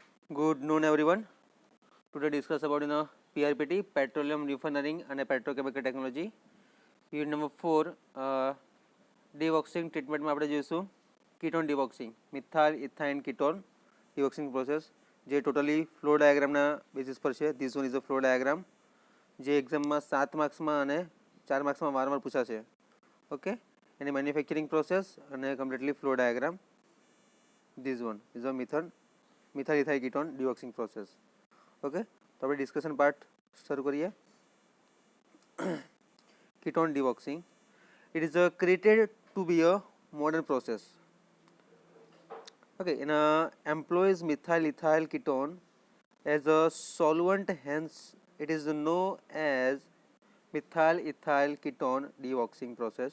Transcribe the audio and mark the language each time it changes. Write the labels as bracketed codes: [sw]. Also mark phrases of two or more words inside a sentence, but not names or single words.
[en] Good noon, everyone. Today discuss about PRPT, Petroleum Refining and Petrochemical Technology. Unit number 4, dewaxing treatment [gu] में આપણે જોઈશું [en] ketone dewaxing, methyl ethyne ketone dewaxing process [gu] જે [en] totally flow diagram-na basis [gu] પર છે. [en] This one is a flow diagram [gu] જે એક્ઝામમાં 7 માર્ક્સમાં અને 4 માર્ક્સમાં વારંવાર પૂછાશે. ઓકે, એની [en] manufacturing process [gu] અને [en] completely flow diagram. This one is a methyl ethyl ketone dewaxing process. [gu] ઓકે, તો આપણે [en] discussion part [gu] શરૂ કરીએ. [en] Ketone dewaxing. It is created to be a modern process. Okay, employs methyl ethyl ketone as a solvent, hence it is known as methyl ethyl ketone dewaxing process.